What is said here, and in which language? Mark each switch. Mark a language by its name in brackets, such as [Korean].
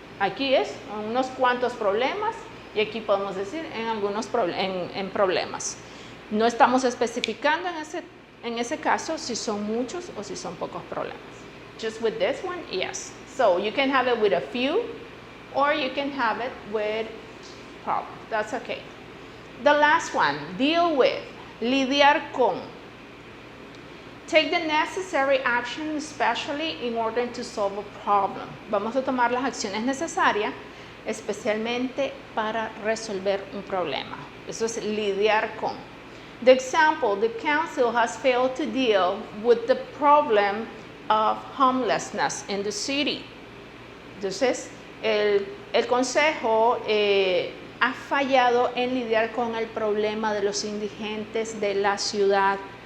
[Spanish] Aquí es unos cuantos problemas y aquí podemos decir en problemas. No estamos especificando en ese caso si son muchos o si son pocos problemas. [English] Just with this one, yes. So you can have it with a few or you can have it with problems. That's okay. The last one, deal with, [Spanish] lidiar con. [English] Take the necessary action, especially in order to solve a problem. [Spanish] Vamos a tomar las acciones necesarias, especialmente para resolver un problema. Eso es lidiar con. [English] The example, the council has failed to deal with the problem of homelessness in the city. [Spanish] Entonces, el consejo ha fallado en lidiar con el problema de los indigentes de la ciudad.